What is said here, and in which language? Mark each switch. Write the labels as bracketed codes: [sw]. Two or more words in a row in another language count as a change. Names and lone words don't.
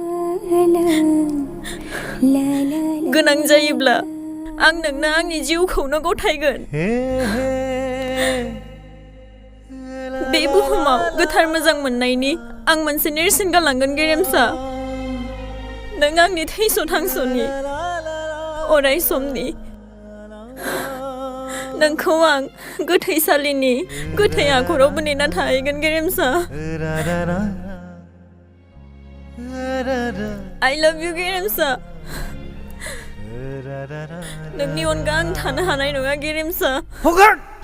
[brx] गोनां जायोब्ला आं नोंनो आंनि जिउखौनो गथायगोन बे बुहुमाव गोथार मोजां मोननायनि आं मोनसे नेरसोन गालांगोन गेरेमसा नों आंनि थैस' थांस'नि अराय समनि नोंखौ आं गोथैसालिनि गोथै आखरावबो नेना थाहैगोन गेरेमसा [en] I love you [brx] गेरेमसा नोंनि अनगा आं थानो हानाय नङा गेरेमसा हगार